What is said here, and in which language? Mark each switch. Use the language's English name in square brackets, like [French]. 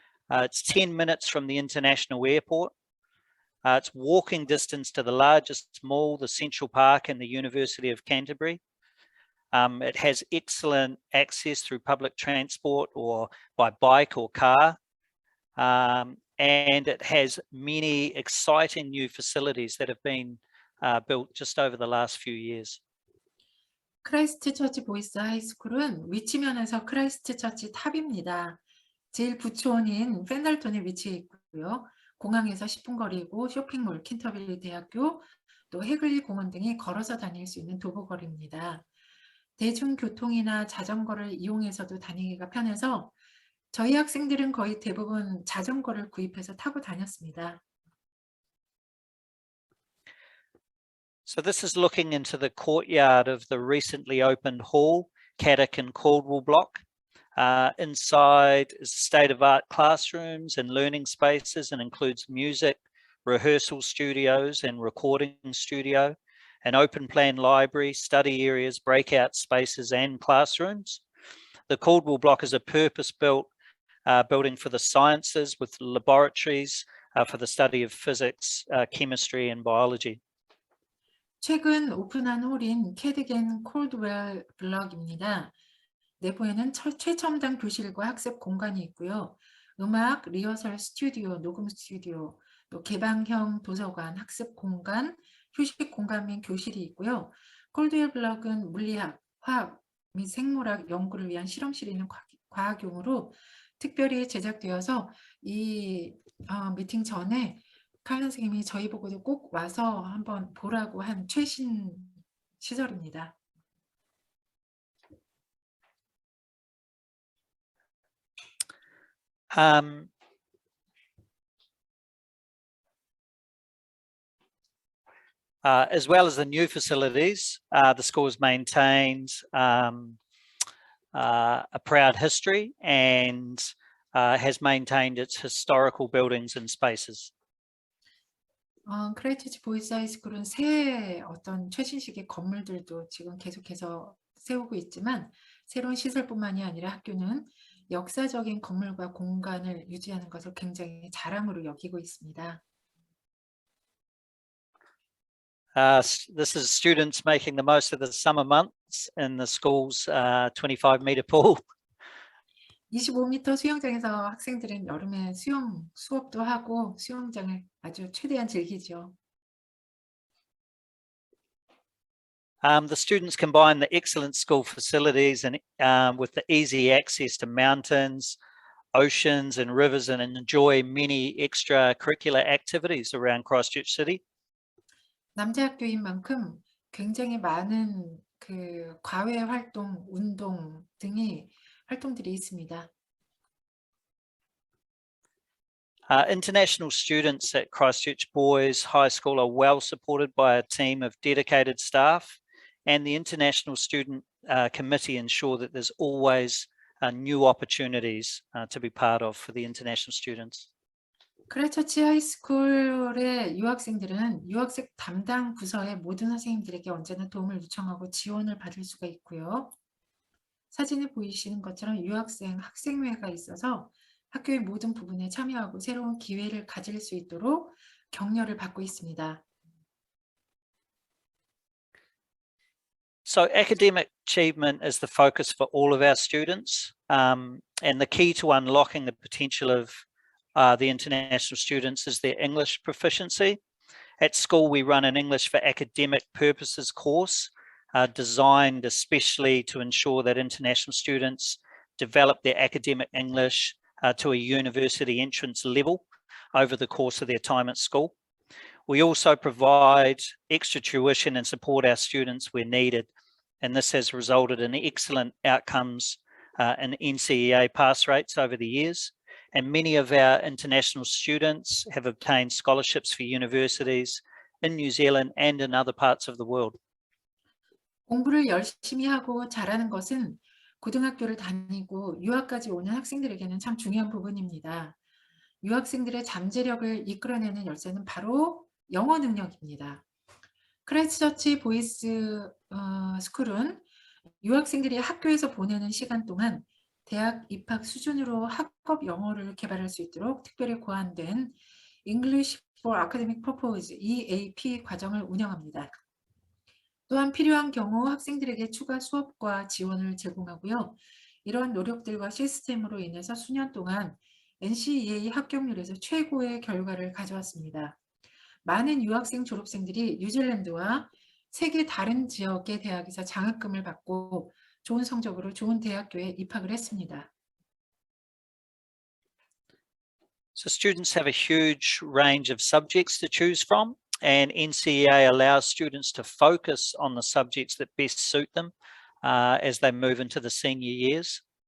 [English] It's 10 minutes from the international airport. It's walking distance to the largest mall, the Central Park and the University of Canterbury. It has excellent access through public transport or by bike or car. And it has many exciting new facilities that have been built just over the last few years. [Korean] 크라이스트처치 보이스 하이스쿨은 위치면에서 크라이스트처치 탑입니다. 제일 부촌인 펜달턴에 위치해 있고요. 공항에서 10분 거리이고 쇼핑몰, 캔터버리 대학교, 또 해글리 공원 등이 걸어서 다닐 수 있는 도보거리입니다. 대중교통이나 자전거를 이용해서도 다니기가 편해서 저희 학생들은 거의 대부분 자전거를 구입해서 타고 다녔습니다. [English] So this is looking into the courtyard of the recently opened hall, Caddick and Caldwell block. Inside is state-of-art classrooms and learning spaces, and includes music, rehearsal studios and recording studio, an open plan library, study areas, breakout spaces and classrooms. The Caldwell block is a purpose-built building for the sciences with laboratories for the study of physics, chemistry and biology. [Korean] 최근 오픈한 홀인 캐디겐 콜드웰 블럭입니다. 내부에는 최첨단 교실과 학습 공간이 있고요. 음악, 리허설 스튜디오, 녹음 스튜디오, 또 개방형 도서관, 학습 공간, 휴식 공간 및 교실이 있고요. 콜드웰 블럭은 물리학, 화학 및 생물학 연구를 위한 실험실이 있는 과학용으로 특별히 제작되어서 이 미팅 전에 칼 선생님이 저희 보고도 꼭 와서 한번 보라고 한 최신 시설입니다. [English] As well as the new facilities, the school has maintained a proud history and has maintained its historical buildings and spaces. [Korean] 크라이처치 보이스 하이스쿨은 새 어떤 최신식의 건물들도 지금 계속해서 세우고 있지만 새로운 시설뿐만이 아니라 학교는 역사적인 건물과 공간을 유지하는 것을 굉장히 자랑으로 여기고 있습니다. [English] This is students making the most of the summer months in the school's 25-meter pool. [Korean] 25m 수영장에서 학생들은 여름에 수업도 하고 수영장을 아주 최대한 즐기죠. [English] The students combine the excellent school facilities and with the easy access to mountains, oceans and rivers, and enjoy many extracurricular activities around Christchurch City. [Korean] 남자 학교인 만큼 굉장히 많은 그 과외 활동, 운동 등이 활동들이 있습니다. [English] International students at Christchurch Boys High School are well supported by a team of dedicated staff, and the International Student Committee ensure that there's always new opportunities to be part of for the international students. [Korean] 크라이처치 하이스쿨의 유학생들은 유학생 담당 부서의 모든 선생님들에게 언제나 도움을 요청하고 지원을 받을 수가 있고요. 사진에 보이시는 것처럼 유학생 학생회가 있어서 학교의 모든 부분에 참여하고 새로운 기회를 가질 수 있도록 격려를 받고 있습니다. [English] So academic achievement is the focus for all of our students, and the key to unlocking the potential of the international students is their English proficiency. At school, we run an English for academic purposes course designed especially to ensure that international students develop their academic English to a university entrance level over the course of their time at school. We also provide extra tuition and support our students where needed, and this has resulted in excellent outcomes in NCEA pass rates over the years. And many of our international students have obtained scholarships for universities in New Zealand and in other parts of the world. [Korean] 공부를 열심히 하고 잘하는 것은 고등학교를 다니고 유학까지 오는 학생들에게는 참 중요한 부분입니다. 유학생들의 잠재력을 이끌어내는 열쇠는 바로 영어 능력입니다. 크라이스처치 보이스 스쿨은 유학생들이 학교에서 보내는 시간 동안 대학 입학 수준으로 학업 영어를 개발할 수 있도록 특별히 고안된 English for Academic Purpose EAP 과정을 운영합니다. 또한 필요한 경우 학생들에게 추가 수업과 지원을 제공하고요. 이러한 노력들과 시스템으로 인해서 수년 동안 NCEA 합격률에서 최고의 결과를 가져왔습니다. 많은 유학생 졸업생들이 뉴질랜드와 세계 다른 지역의 대학에서 장학금을 받고 좋은 성적으로 좋은 대학교에 입학을 했습니다. [English] So students have a huge range of subjects to choose from, and NCEA allows students to focus on the subjects that best suit them as they move into the senior years.